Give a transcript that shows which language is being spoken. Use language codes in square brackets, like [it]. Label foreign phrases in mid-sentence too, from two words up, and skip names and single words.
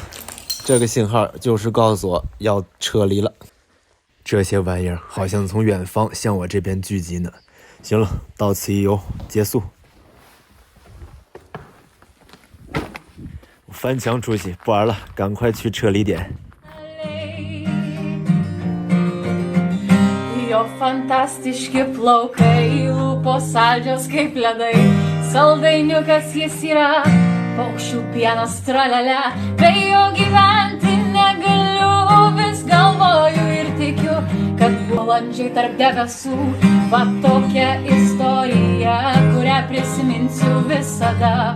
[zh] 这个信号就是告诉我要撤离了。这些玩意儿好像从远方向我这边聚集呢。行了，到此一游，结束。我翻墙出去，不玩了，赶快去撤离点。 [lt] Jo fantastiški plaukai, lūpos saldžios kaip ledai, saldainiukas jis yra, paukščių pienas tralele, be jo gyventi negaliu, vis galvoju ir tikiu, kad balandžiai tarp debesų, va tokia istorija, kurią prisiminsiu visada.